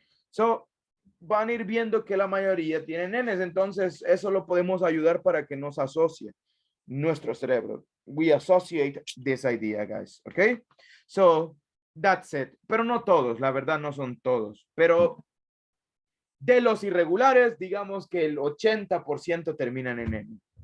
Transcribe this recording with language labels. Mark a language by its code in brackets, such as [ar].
[es] So, van a ir viendo que la mayoría tienen N's, entonces eso lo podemos ayudar para que nos asocie nuestro cerebro. [en] We associate this idea, guys, okay? So, that's it. [es] Pero no todos, la verdad no son todos, pero de los irregulares, digamos que el 80% terminan en N.